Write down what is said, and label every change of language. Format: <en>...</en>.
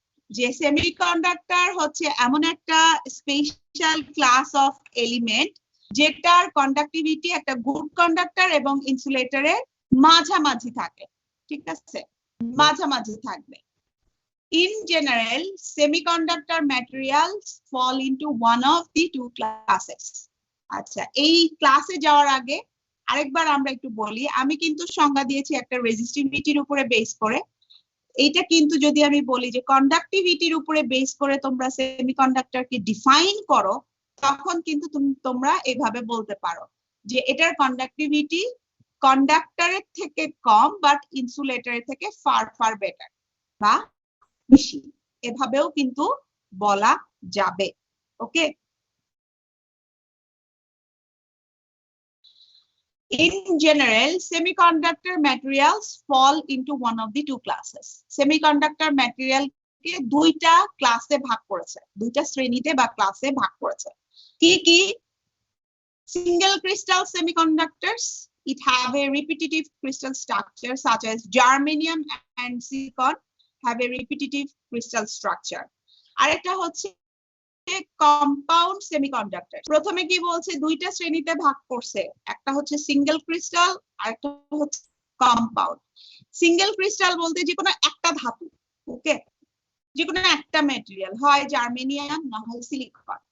<bn>যে সেমিকন্ডাক্টর হচ্ছে এমন একটা স্পেশাল ক্লাস অফ এলিমেন্ট যেটার কন্ডাক্টিভিটি একটা গুড কন্ডাক্টর এবং ইনসুলেটরের মাঝামাঝি থাকে। ঠিক আছে? মাঝামাঝি থাকবে।</bn> <en>In general, semiconductor materials fall into one of the two classes.</en> <bn>আচ্ছা, এই ক্লাসে যাওয়ার আগে আরেকবার আমরা একটু বলি, আমি কিন্তু সংজ্ঞা দিয়েছি একটা রেজিস্টিভিটির উপরে বেস করে। এইটা কিন্তু যদি আমি বলি যে কন্ডাক্টিভিটির উপরে বেস করে তোমরা সেমিকন্ডাক্টরকে ডিফাইন করো, তখন কিন্তু তোমরা এভাবে বলতে পারো যে এটার কন্ডাক্টিভিটি কন্ডাক্টরের থেকে কম বাট ইনসুলেটরের থেকে ফার ফার বেটার বা বেশি, এভাবেও কিন্তু বলা যাবে।</bn> <en>Okay, in general semiconductor materials fall into one of the two classes.</en> <bn>Semiconductor material কে দুইটা ক্লাসে ভাগ করেছে, দুইটা শ্রেণীতে বা ক্লাসে ভাগ করেছে। কি কি?</bn> <en>Single crystal semiconductors, it have a repetitive crystal structure such as germanium and silicon have a repetitive crystal structure.</en> <bn>আরেকটা হচ্ছে কম্পাউন্ড সেমিকন্ডাক্টর। প্রথমে কি বলছে? দুইটা শ্রেণীতে ভাগ করছে, একটা হচ্ছে সিঙ্গেল ক্রিস্টাল আর একটা হচ্ছে কম্পাউন্ড। সিঙ্গেল ক্রিস্টাল বলতে যে কোনো একটা ধাতু, ওকে, যে কোনো একটা ম্যাটেরিয়াল, হয় জার্মেনিয়াম না হয় সিলিকন।</bn>